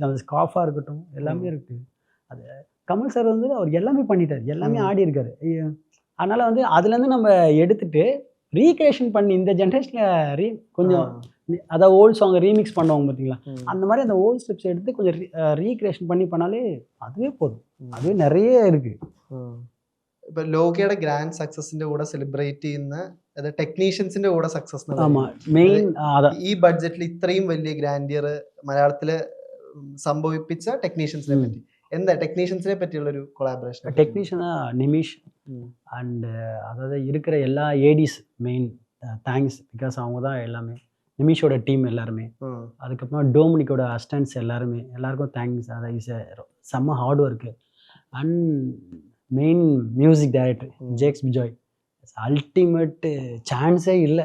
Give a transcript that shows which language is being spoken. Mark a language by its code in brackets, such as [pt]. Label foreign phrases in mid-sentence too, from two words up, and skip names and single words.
[ta] அந்த ஸ்காஃபாக இருக்கட்டும் எல்லாமே இருக்குது. அது கமல் சார் வந்து அவர் எல்லாமே பண்ணிட்டார், எல்லாமே ஆடி இருக்காரு. அதனால் வந்து அதுலேருந்து நம்ம எடுத்துகிட்டு ரீக்ரியேஷன் பண்ணி இந்த ஜென்ரேஷனில் கொஞ்சம் அதான் ஓல்ட் சாங்கை ரீமிக்ஸ் பண்ணுவாங்க பார்த்தீங்களா, ம். அந்த மாதிரி அந்த [en] old steps [ta] எடுத்து கொஞ்சம் ரீக்ரியேஷன் பண்ணாலே அதுவே போதும். அதுவே நிறைய இருக்குது. [ml] ഇപ്പൊ ലോകയുടെ ഗ്രാൻഡ് സക്സസിന്റെ കൂടെ സെലിബ്രേറ്റ് ചെയ്യുന്ന അത് ടെക്നീഷ്യൻസിന്റെ കൂടെ സക്സസ് [ta] ஆமாம் மெயின் அதான் [ml] ഈ ബഡ്ജറ്റിൽ ഇത്രയും വലിയ ഗ്രാൻഡിയർ മലയാളത്തില് സംഭവിപ്പിച്ച ടെക്നീഷ്യൻസിനെ പറ്റി എന്താ ടെക്നീഷ്യൻസിനെ പറ്റിയുള്ള ഒരു കൊളാബറേഷൻ? [ta] டெக்னீஷியனாக நிமிஷ் அண்டு அதாவது இருக்கிற எல்லா ஏடிஸ் மெயின் தேங்க்ஸ், பிகாஸ் அவங்க தான் எல்லாமே, நிமிஷோட டீம் எல்லாருமே, அதுக்கப்புறம் டோமினிக்கோட அசிஸ்டன்ட்ஸ் எல்லாருக்கும் தேங்க்ஸ். அதை இஸ் செம்ம ஹார்ட் ஒர்க்கு. அண்ட் மெயின் [en] music director [ta] ஜேக்ஸ் பிஜாய், அல்டிமேட்டு, சான்ஸே இல்லை.